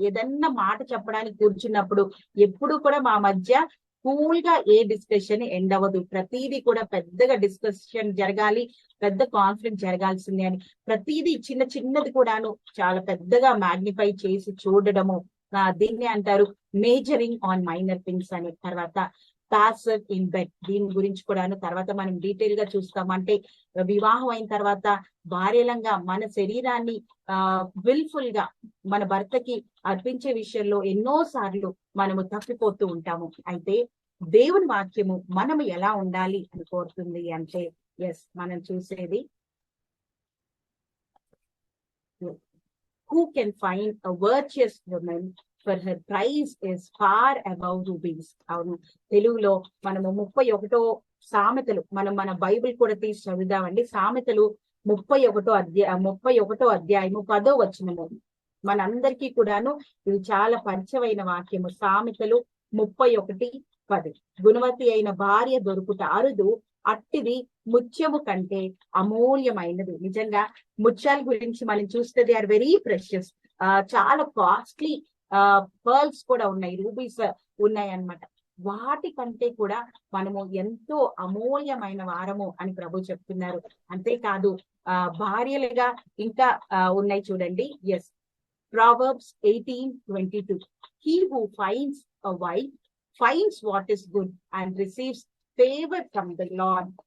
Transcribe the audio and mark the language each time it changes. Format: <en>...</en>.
<te>ఏదన్నా మాట చెప్పడానికి కూర్చున్నప్పుడు ఎప్పుడు కూడా మా మధ్య కూల్ గా ఏ డిస్కషన్ ఎండ్ అవ్వదు, ప్రతిదీ కూడా పెద్దగా డిస్కషన్ జరగాలి, పెద్ద కాన్ఫ్లిక్ట్ జరగాల్సిందే అని ప్రతిదీ చిన్నది కూడాను చాలా పెద్దగా మ్యాగ్నిఫై చేసి చూడడము. దీన్ని అంటారు మేజరింగ్ ఆన్ మైనర్ థింగ్స్ అని. తర్వాత</te> <en>passive in bed.</en> <te>దీని గురించి కూడాను తర్వాత మనం డీటెయిల్ గా చూస్తాం. అంటే వివాహం అయిన తర్వాత భార్యలంగా మన శరీరాన్ని విల్ఫుల్ గా మన భర్తకి అర్పించే విషయంలో ఎన్నో సార్లు మనము తప్పిపోతూ ఉంటాము. అయితే దేవుని వాక్యము మనము ఎలా ఉండాలి అని కోరుతుంది అంటే, ఎస్, మనం చూసేది</te> <en>who can find a virtuous woman for her price is far above rubies.</en> <te>అవును, తెలుగులో మనము 31 సామెతలు, మన బైబిల్ కూడా తీసి చదువుదామండి. సామెతలు 31వ అధ్యాయము 10వ వచనము మనందరికీ కూడాను ఇది చాలా పరిచయమైన వాక్యము. సామెతలు 31:10. గుణవతి అయిన భార్య దొరుకుట అరుదు, అట్టిది ముత్యము కంటే అమూల్యమైనది. నిజంగా ముత్యాల గురించి మనం చూస్తే</te> <en>They are very precious.</en> <te>చాలా కాస్ట్లీ పర్ల్స్ కూడా ఉన్నాయి, రూబీస్ ఉన్నాయి అన్నమాట. వాటి కంటే కూడా మనము ఎంతో అమూల్యమైన వారము అని ప్రభు చెప్తున్నారు. అంతేకాదు భార్యలుగా ఇంకా ఉన్నాయి చూడండి.</te> <en>Yes, Proverbs 18:22. He who finds a wife finds what is good and receives favor from the Lord.</en>